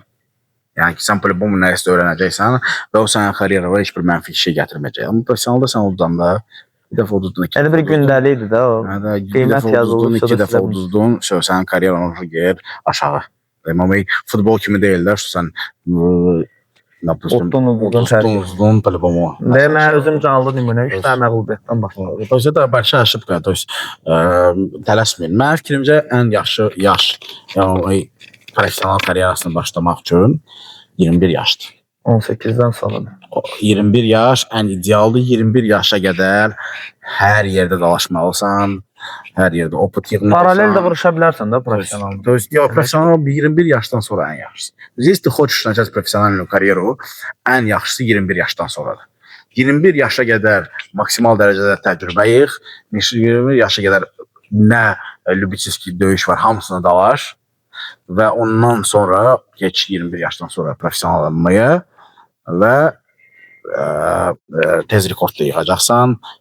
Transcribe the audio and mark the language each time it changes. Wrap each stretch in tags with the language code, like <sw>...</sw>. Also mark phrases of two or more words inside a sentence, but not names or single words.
<az>Yəni ki sən bu nəyisə öyrənəcəksən və o sənin karyerana heç bir mənfi şey gətirməyəcək. Amma professionalda sən uduzanda bir dəfə uduzdun. Yəni bir gündəlikdir də o. Qiymət yazılır, 2 dəfə uduzdun, sənin karyeran gedir aşağı. Amma futbol kimi deyirlər, sən Udzdun по-любому. Və mən özüm canlı nümunə 3 dənə məğlubiyyətdən başladım.</az> <ru>То есть это большая ошибка, то есть tələsməyin.</ru> <az>Mənim fikrimcə ən yaxşı yaş, yəni professional karyerasını başlamaq üçün 21 yaşdır. 18-dən sonra. 21 yaş ən idealdır. 21 yaşa qədər hər yerdə dalaşmalısan, hər yerdə oput yığmalısan. Paralel də vuruşa bilərsən də professional.</az> <ru>То есть</ru> <az>professional 21 yaşdan sonra ən yaxşısı.</az> <ru>Если ты хочешь начать профессиональную карьеру,</ru> <az>ən yaxşısı 21 yaşdan sonradır. 21 yaşa qədər maksimal dərəcədə təcrübə yığ, 21 yaşa qədər nə lübitsizki döyüş var, hamısını dalaş və ondan sonra geç 21 yaşdan sonra professionallanmaya və tez rekordda yığacaqsan.</az>